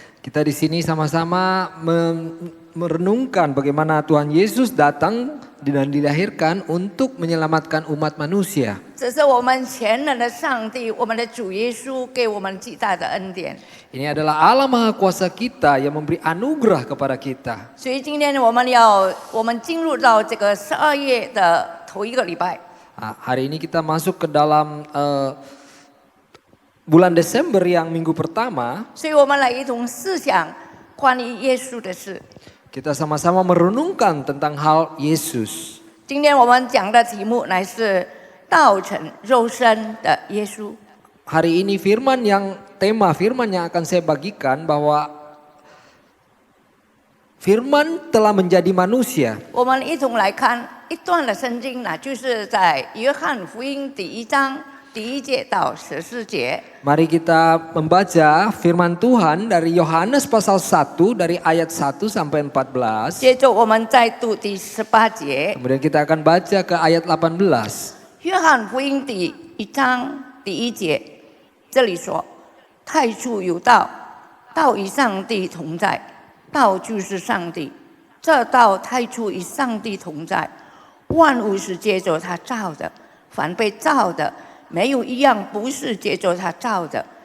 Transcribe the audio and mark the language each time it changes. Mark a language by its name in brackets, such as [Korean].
[Indonesian] Kita di sini sama-sama merenungkan bagaimana Tuhan Yesus datang dan dilahirkan untuk menyelamatkan umat manusia. [Chinese] 这是我们全能的上帝，我们的主耶稣给我们极大的恩典。 [Indonesian] Ini adalah Allah Maha Kuasa kita yang memberi anugerah kepada kita. [Chinese] 所以今天我们进入到这个12月的头一个礼拜。 [Indonesian] Hari ini kita masuk ke dalam bulan Desember yang minggu pertama. [Chinese] 所以我们来一同思想关于耶稣的事。 [Indonesian] Kita sama-sama merenungkan tentang hal Yesus. [Chinese] 今天我们讲的题目乃是道成肉身的耶稣。 [Indonesian] Hari ini tema firman yang akan saya bagikan bahwa firman telah menjadi manusia. [Chinese] 我们一同来看一段的圣经呢，就是在约翰福音第1章第1节到14节。 [Indonesian] Mari kita membaca firman Tuhan dari Yohanes pasal 1 dari ayat 1 sampai 14. [Chinese] 接着我们再读第18节。 [Indonesian] Kemudian kita akan baca ke ayat 18. [Chinese] 约翰福音第1章第1节，这里说：“太初有道，道与上帝同在，道就是上帝。这道太初与上帝同在，万物是借着他造的，凡被造的，没有一样不是借着他造的。